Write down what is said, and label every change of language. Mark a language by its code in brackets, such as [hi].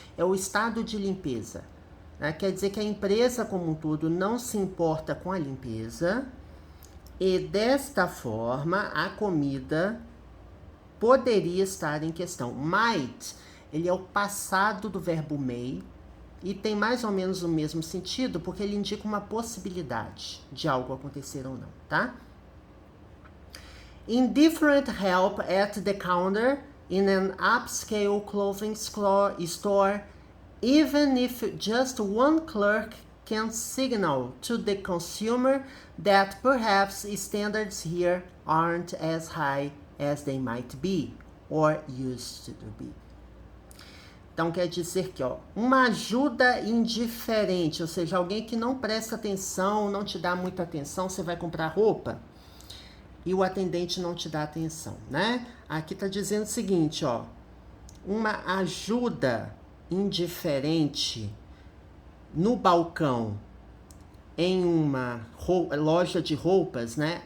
[pt] É o estado de limpeza. Né? Quer dizer que a empresa como um todo não se importa com a limpeza e, desta forma, a comida poderia estar em questão. Might, ele é o passado do verbo may e tem mais ou menos o mesmo sentido porque ele indica uma possibilidade de algo acontecer ou não, tá? [en] Indifferent help at the counter in an upscale clothing store, even if just one clerk can signal to the consumer that perhaps standards here aren't as high as they might be or used to be. [pt] Então quer dizer que, ó, uma ajuda indiferente, ou seja, alguém que não presta atenção, não te dá muita atenção, você vai comprar roupa e o atendente não te dá atenção, né? Aqui tá dizendo o seguinte, ó, uma ajuda indiferente no balcão em uma loja de roupas, né?